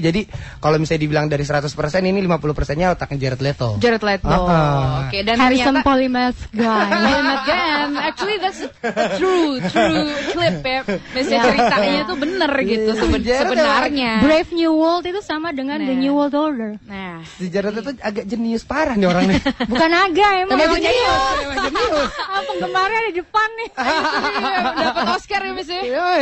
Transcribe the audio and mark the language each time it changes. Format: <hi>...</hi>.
<id>Jadi kalau misalnya dibilang dari 100% ini 50%-nya otaknya Jared Leto. Jared Leto. Oke, dan Harrison</id> <en>Polymath guy. Again, actually that's a true clip ya.</en> <id>Misalnya ceritanya tuh bener gitu sebenarnya. Brave New World itu sama dengan The New World Order. Nah, Si Jared Leto agak jenius parah nih orang nih. Bukan agak emang Emang jenius. penggemarnya di depan nih. dapat Oscar ya misalnya. Iya.</id>